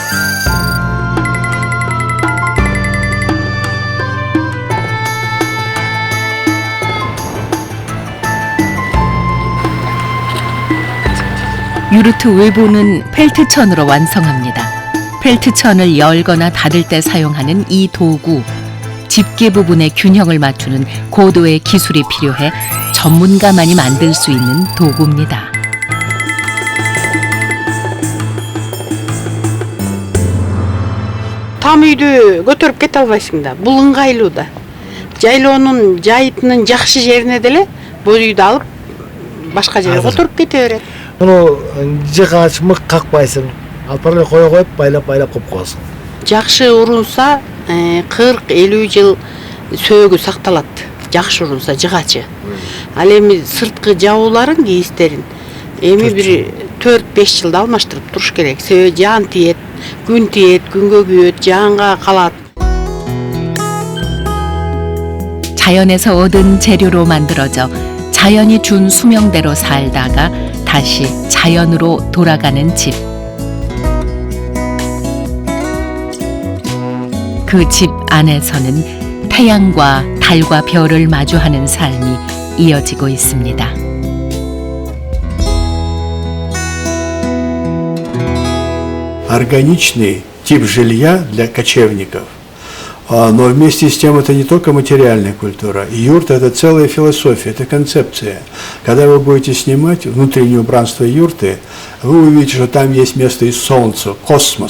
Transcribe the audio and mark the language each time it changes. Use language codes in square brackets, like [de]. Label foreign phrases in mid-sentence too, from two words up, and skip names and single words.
[ko] 유르트 외부는 펠트천으로 완성합니다. 펠트천을 열거나 닫을 때 사용하는 이 도구, 집게 부분의 균형을 맞추는 고도의 기술이 필요해 전문가만이 만들 수 있는 도구입니다. [ky] Там үйдү көтөрүп кете албайсың да. Бул ыңгайлуу да. Жайлоонун жайытынын жакшы жерине деле бул үйдү алып башка жерге которуп кете берет. Муну жыгач мык какпайсың. Алып барып коюп байлап коюп коесуң. Жакшы урунса 40-50 жыл сөөгү сакталат. Жакшы урунса жыгачы. Ал эми сырткы жабууларын, кийистерин эми бир 4-5 жылда алмаштырып туруш керек. Себеби жаан тиет, күнгө күйөт, жаанга калат. [ko] 자연에서 얻은 재료로 만들어져 자연이 준 수명대로 살다가 다시 자연으로 돌아가는 집. 그 집 안에서는 태양과 달과 별을 마주하는 삶이 이어지고 있습니다. [ru] Органичный тип жилья для кочевников. Но вместе с тем это не только материальная культура. Юрта – это целая философия, это концепция. Когда вы будете снимать внутреннее убранство юрты, вы увидите, что там есть место и солнцу, космос.